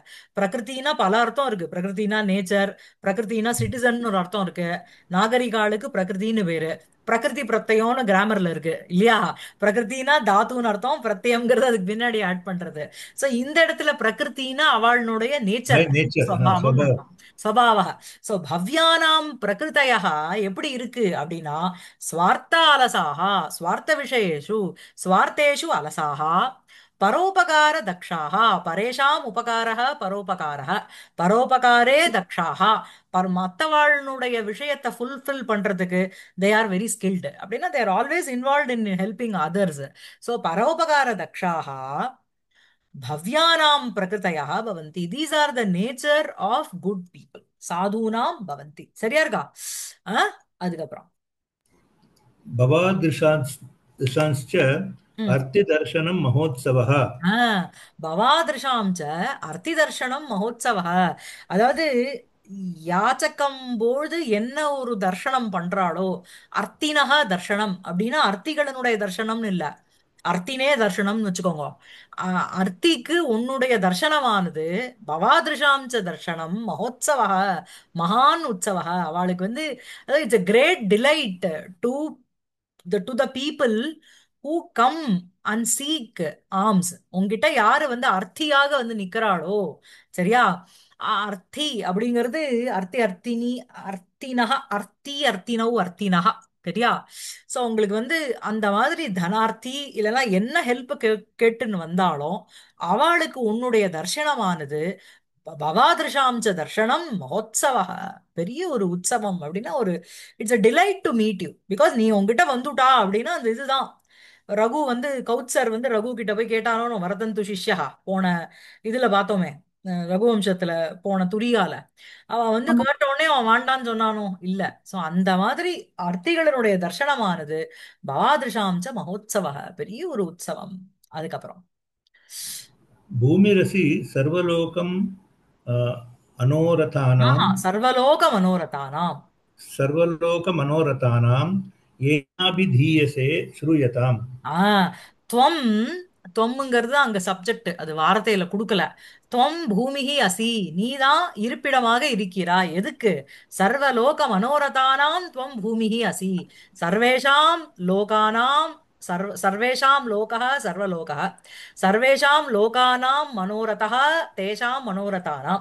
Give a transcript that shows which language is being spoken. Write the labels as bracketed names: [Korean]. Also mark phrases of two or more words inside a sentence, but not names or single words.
[Tamil] பிரகிருத்தினா பல அர்த்தம் இருக்கு. பிரகிருத்தினா நேச்சர், பிரகிருத்தினா சிட்டிசன் ஒரு அர்த்தம் இருக்கு. நாகரிகாளுக்கு பிரகிருத்தின்னு பேரு. பிரகிருதி பிரத்யம்னு கிராமர்ல இருக்கு இல்லையா? பிரகிருத்தினா தாத்துன்னு அர்த்தம், பிரத்யம்ங்கிறது அதுக்கு பின்னாடி ஆட் பண்றது. சோ இந்த இடத்துல பிரகிருத்தினா அவளுடைய [English] By நேச்சர், nature, [Tamil] ஸ்வபாவம் स्वभाव. அர்த்தம், ஸ்வபாவ. சோ [Sanskrit] भव्यानां प्रकृतयः [Tamil] எப்படி இருக்கு அப்படின்னா [Sanskrit] स्वार्थ अलसाः, स्वार्थ विषयेषु स्वार्थेषु अलसाः, परोपकार दक्षाः, परेषाम् उपकारः परोपकारः, परोपकारे दक्षाः, [Tamil] மத்தவாளுடைய விஷயத்தை ஃபுல்ஃபில் பண்றதுக்கு [English] they are very skilled [Tamil] அப்படின்னா [English] they are always involve in helping others. [Tamil] ஸோ [Sanskrit] परोपकार दक्षाः भव्यानां प्रकृतयः भवन्ति. [English] These are the nature of good people. [Sanskrit] साधूनां भवन्ति. [Tamil] சரியா இருக்கா? ஆ? அதுக்கப்புறம் [Sanskrit] भवादृशांश्च ம். अर्थिदर्शनं महोत्सवः ஆ, भवादृशां च अर्थि दर्शनं महोत्सवः. [Tamil] அதாவது யாச்சகம் பொழுது என்ன ஒரு தர்ஷனம் பண்றாளோ, [Sanskrit] अर्थिनः दर्शनम् [Tamil] அப்படின்னா அர்த்திகளினுடைய தர்ஷனம்னு இல்ல, அர்த்தினே தர்ஷனம்னு வச்சுக்கோங்க. அர்த்திக்கு உன்னுடைய தர்ஷனமானது [Sanskrit] भवादृशां च दर्शनं महोत्सवः, महान् उत्सवः. [Tamil] அவளுக்கு வந்து அதாவது [English] இட்ஸ் a great delight to the people who come and seek alms. [Tamil] உன்கிட்ட யாரு வந்து அர்த்தியாக வந்து நிக்கிறாளோ, சரியா? [Sanskrit] அர்த்தி அப்படிங்கிறது अर्थी अर्थिनी अर्थिनः अर्थी अर्थिनौ अर्थिनः, [Tamil] சரியா? சோ உங்களுக்கு வந்து அந்த மாதிரி தனார்த்தி இல்லைன்னா என்ன ஹெல்ப் கேட்டுன்னு வந்தாலும் அவளுக்கு உன்னுடைய தர்சனமானது [Sanskrit] भवादृशां च दर्शनं महोत्सव, [Tamil] பெரிய ஒரு உற்சவம் அப்படின்னா ஒரு [English] it's a delight to meet you. [Tamil] பிகாஸ் நீ உங்ககிட்ட வந்துட்டா அப்படின்னா அந்த இதுதான். ரகு வந்து கௌத் சார் வந்து ரகு கிட்ட போய் கேட்டானோ வரதந்து சிஷ்யா போன இதுல பார்த்தோமே, ரகுவம்சத்துல போன துரியால அவன் வந்து கேட்ட உடனே அவன் வாண்டான்னு சொன்னானோ இல்ல. சோ அந்த மாதிரி அர்த்திகளினுடைய தர்சனமானது [Sanskrit] भवादृशां च महोत्सव, [Tamil] பெரிய ஒரு உற்சவம். அதுக்கப்புறம் [Sanskrit] भूमिरसि सर्वलोकम् अनोरथानां ஆஹா सर्वलोक मनोरथानाम्. सर्वलोकमनोरथानां येनाभिधीयसे श्रूयताम् [Tamil] ஆ, துவம், துவம்ங்கிறது அங்க சப்ஜெக்ட், அது வார்த்தையில கொடுக்கல. [Sanskrit] त्वं भूमिः असि, [Tamil] நீதான் இருப்பிடமாக இருக்கிறாய். [Sanskrit] எதுக்கு? सर्वलोक मनोरथानां त्वं भूमिः असि. सर्वेषां लोकानां सर्वेषां लोकः सर्वलोकः सर्वेषां लोकानां मनोरथः तेषां मनोरथानाम्.